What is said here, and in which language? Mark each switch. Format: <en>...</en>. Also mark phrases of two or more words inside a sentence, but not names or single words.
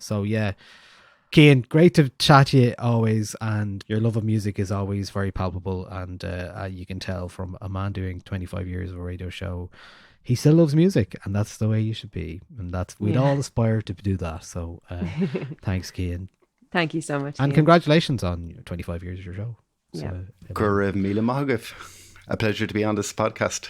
<en>So yeah, Cian, great to chat to you always, and your love of music is always very palpable, and you can tell from a man doing 25 years of a radio show, he still loves music, and that's the way you should be, and we'd all aspire to do that. So thanks, Cian. Thank you so much, and Ian. congratulations on your 25 years of your show. Yeah.</en> <ga>Gur raibh míle maith agaibh.</ga> <en>A pleasure to be on this podcast.</en>